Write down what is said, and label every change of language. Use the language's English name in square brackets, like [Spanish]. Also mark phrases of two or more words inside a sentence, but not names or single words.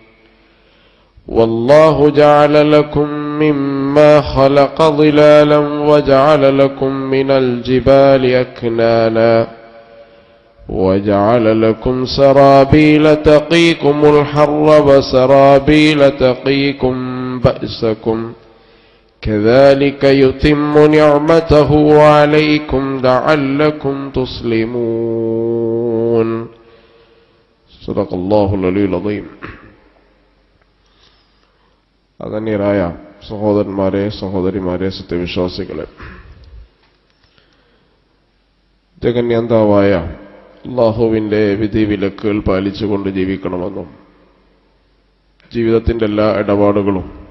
[Arabic] والله جعل لكم مما خلق ظلالا وجعل لكم من الجبال أكنانا وجعل لكم سرابيل تقيكم الحر وسرابيل تقيكم بأسكم كذلك يتم نعمته عليكم لعلكم تسلمون. صدق الله العلي العظيم. [Malayalam] ആദരണീയരായ സഹോദരന്മാരെ, സഹോദരിമാരെ, സത്യവിശ്വാസികളെ, ജഗന്യന്താവായ അല്ലാഹുവിൻ്റെ വിധിവിലക്കുകൾ പാലിച്ചുകൊണ്ട് ജീവിക്കണമെന്നും ജീവിതത്തിൻ്റെ എല്ലാ ഇടപാടുകളും